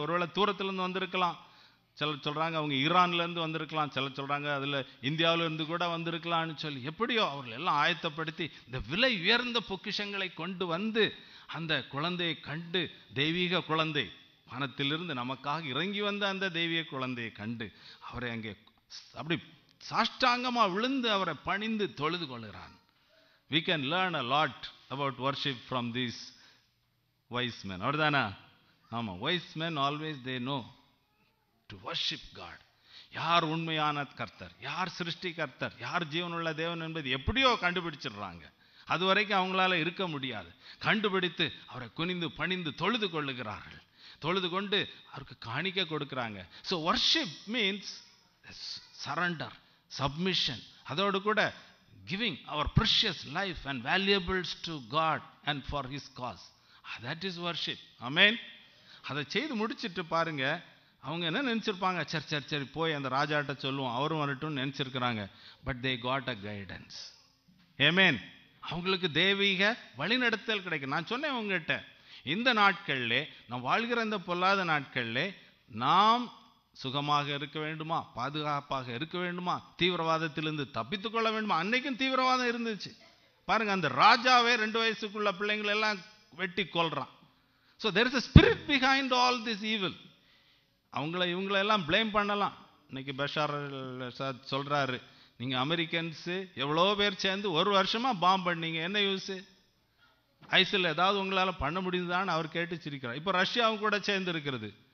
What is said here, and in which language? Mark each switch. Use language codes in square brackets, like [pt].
[ta] ஒருவேளை தூரத்துலேருந்து வந்திருக்கலாம், சிலர் சொல்கிறாங்க அவங்க ஈரான்லேருந்து வந்திருக்கலாம், சிலர் சொல்கிறாங்க அதில் இந்தியாவிலேருந்து கூட வந்திருக்கலாம்னு சொல்லி, எப்படியோ அவர்கள் எல்லாம் ஆயத்தப்படுத்தி இந்த விலை உயர்ந்த பொக்கிஷங்களை கொண்டு வந்து அந்த குழந்தையை கண்டு, தெய்வீக குழந்தை வானத்திலிருந்து நமக்காக இறங்கி வந்த அந்த தெய்வீக குழந்தையை கண்டு அவரை அங்கே அப்படி சாஷ்டாங்கமாக விழுந்து அவரை பணிந்து தொழுது கொள்கிறான். [en] We can learn a lot about worship from these wise men. [ta] அவர்தானா? ஆமாம், [en] wise men always they know to worship God. [ta] யார் உண்மையான கர்த்தர், யார் சிருஷ்டி கர்த்தர், யார் ஜீவனுள்ள தேவன் என்பது எப்படியோ கண்டுபிடிச்சிடுறாங்க. அது வரைக்கும் அவங்களால இருக்க முடியாது. கண்டுபிடித்து அவரை குனிந்து பணிந்து தொழுது கொள்ளுகிறார்கள். தொழுது கொண்டு அவருக்கு காணிக்கை கொடுக்குறாங்க. [en] so worship means surrender, submission, [ta] அதோடு கூட [en] giving our precious life and valuables to God and for his cause. That is worship. Amen. [ta] அதை செய்து முடிச்சிட்டு பாருங்க, அவங்க என்ன நினைச்சிருப்பாங்க? சரி போய் அந்த ராஜாட்ட சொல்லுவோம், அவரும் வரட்டும் நினைச்சிருக்கிறாங்க. [en] But they got a guidance. Amen. [ta] அவங்களுக்கு தெய்வீக வழிநடத்தல் கிடைக்கும். நான் சொன்னேன் உங்ககிட்ட, இந்த நாட்களிலே நாம் வாழ்கிற இந்த பொல்லாத நாட்களிலே நாம் சுகமாக இருக்க வேண்டுமா, பாதுகாப்பாக இருக்க வேண்டுமா, தீவிரவாதத்திலிருந்து தப்பித்துக் கொள்ள வேண்டுமா? அன்னைக்கும் தீவிரவாதம் இருந்துச்சு. பாருங்க, அந்த ராஜாவே 2 வயசுக்குள்ள பிள்ளைங்களை எல்லாம் வெட்டி கொல்றான். [en] So there is a spirit behind all this evil. [ta] இவங்களெல்லாம் பிளேம் பண்ணலாம். இன்னைக்கு பஷார் சொல்றாரு, நீங்கள் அமெரிக்கன்ஸு எவ்வளோ பேர் சேர்ந்து ஒரு வருஷமாக பாம்பு பண்ணீங்க, என்ன யூஸு? ஐசில் ஏதாவது உங்களால் பண்ண முடியுதான்னு அவர் கேட்டு சிரிக்கிறார். இப்போ ரஷ்யாவும் கூட சேர்ந்து இருக்கிறது.